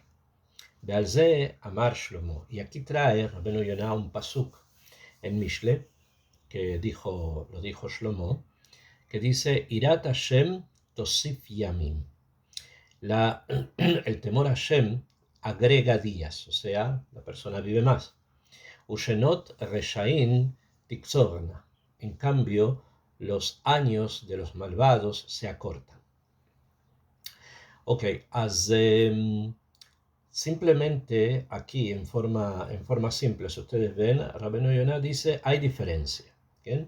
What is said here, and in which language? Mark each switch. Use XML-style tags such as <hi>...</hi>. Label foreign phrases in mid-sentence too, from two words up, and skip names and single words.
<he>ועל זה אמר שלמה.</he> <es>Y aquí trae Rabbeinu Yonah un pasuk en Mishle, que lo dijo Shlomo, que dice,</es> <he>יראת ה' תוסיף ימים.</he> <es>El temor a Hashem agrega días, o sea, la persona vive más.</es> <he>ושנות רשעים תקצרנה.</he> <es>En cambio, los años de los malvados se acortan. Ok, simplemente aquí, en forma simple, si ustedes ven, Rabbeinu Yonah dice, hay diferencia. ¿Okay?</es>